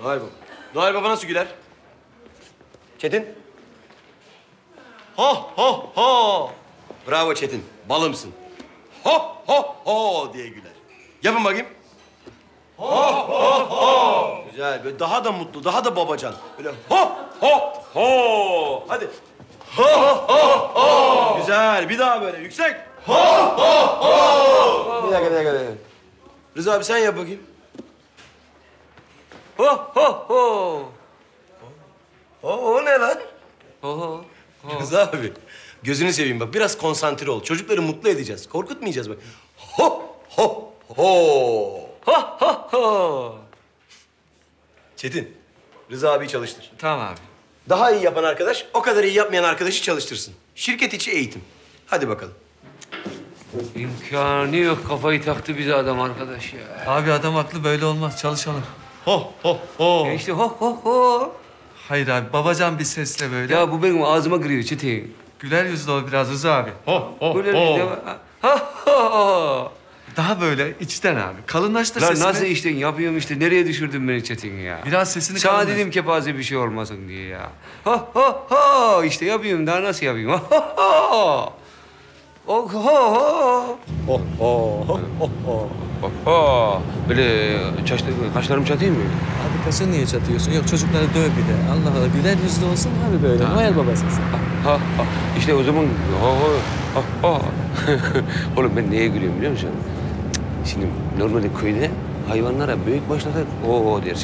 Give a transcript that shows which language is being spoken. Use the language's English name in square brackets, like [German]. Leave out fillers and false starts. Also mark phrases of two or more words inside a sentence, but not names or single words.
[Turkish] Noel Baba. Noel Baba nasıl güler? Çetin? Ho ho ho. Bravo Çetin. Balımsın. Ho ho ho diye güler. Yapın bakayım. Ho ho ho. Güzel. Böyle daha da mutlu, daha da babacan. Böyle ho ho ho. Hadi. Ho ho ho. Güzel. Bir daha böyle yüksek. Ho ho ho. Bir dakika. Rıza abi sen yap bakayım. Ho ho ho. O ne lan? Ho ho. Rıza abi, gözünü seveyim bak. Biraz konsantre ol. Çocukları mutlu edeceğiz. Korkutmayacağız bak. Ho, ho, ho. Ha ha ha. Çetin, Rıza abiyi çalıştır. Tamam abi. Daha iyi yapan arkadaş, o kadar iyi yapmayan arkadaşı çalıştırsın. Şirket içi eğitim. Hadi bakalım. İmkanı yok. Kafayı taktı bize adam arkadaş ya. Abi adam haklı, böyle olmaz. Çalışalım. Ho, ho, ho. Ya işte ho ho ho. Hayır abi, babacan bir sesle böyle. Ya bu benim ağzıma giriyor Çetin. Güler yüzlü ol biraz Rıza abi. Böyle ha ha. Daha böyle içten abi. Kalınlaştır Lan sesini. nasıl işte yapıyorum işte. Nereye düşürdün beni Çetin ya? Biraz sesini Sana kalınlaştır. dedim kepaze bir şey olmasın diye ya. Ha ha ha. İşte yapıyorum. Daha nasıl yapayım? Ha ha ha. Oh ho ho. Ho, ho, ho, ho, ho. Ha. Böyle kaşlarım çatayım mı? Abi kaşın niye çatıyorsun? Yok çocukları döv bir de. Allah Allah güler yüzlü olsun abi böyle. Noel babası sen. Ha ha. İşte o zaman ha ha ha. Oğlum ben neye gülüyorum biliyor musun? Şimdi normalde köyde hayvanlara büyük başladı o dersin.